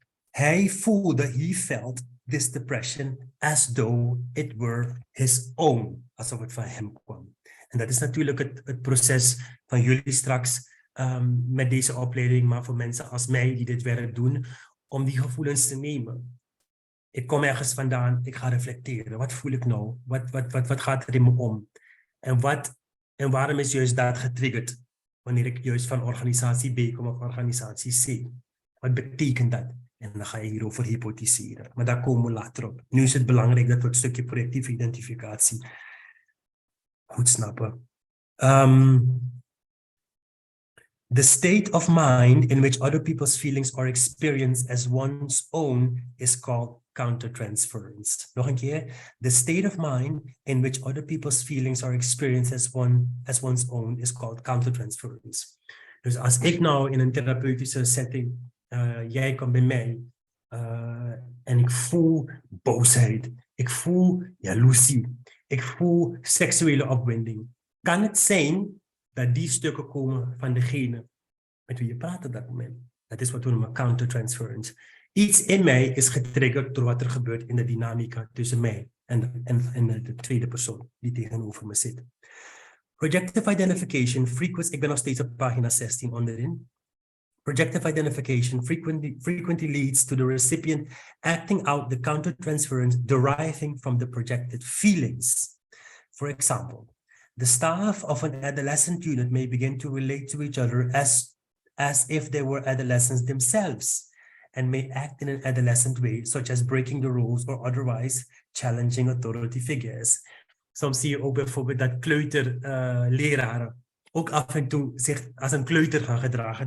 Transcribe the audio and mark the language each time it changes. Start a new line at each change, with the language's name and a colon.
English: He felt this depression as though it were his own.
Dutch: Alsof het van hem kwam. En dat is natuurlijk het proces van jullie straks met deze opleiding, maar voor mensen als mij die dit werk doen, om die gevoelens te nemen. Ik kom ergens vandaan, ik ga reflecteren. Wat voel ik nou? Wat gaat er in me om? En waarom is juist dat getriggerd? Wanneer ik juist van organisatie B kom of organisatie C. Wat betekent dat? En dan ga je hierover hypotheseren. Maar daar komen we later op. Nu is het belangrijk dat we het stukje projectieve identificatie goed snappen.
English: The state of mind in which other people's feelings are experienced as one's own is called countertransference.
Dutch: Nog een keer.
English: The state of mind in which other people's feelings are experienced as one's own is called countertransference.
Dutch: Dus als ik nou in een therapeutische setting, jij komt bij mij en ik voel boosheid, ik voel jaloezie, ik voel seksuele opwinding. Kan het zijn dat die stukken komen van degene met wie je praat op dat moment? Dat is wat we noemen countertransference. Iets in mij is getriggerd door wat er gebeurt in de dynamica tussen mij en de tweede persoon die tegenover me zit. Projective identification ik ben nog steeds op pagina 16 onderin.
English: Projective identification frequently leads to the recipient acting out the countertransference deriving from the projected feelings. For example, the staff of an adolescent unit may begin to relate to each other as if they were adolescents themselves and may act in an adolescent way, such as breaking the rules or otherwise challenging authority figures.
Dutch: Soms zie je ook bijvoorbeeld dat kleuterleraren ook af en toe zich als een kleuter gaan gedragen.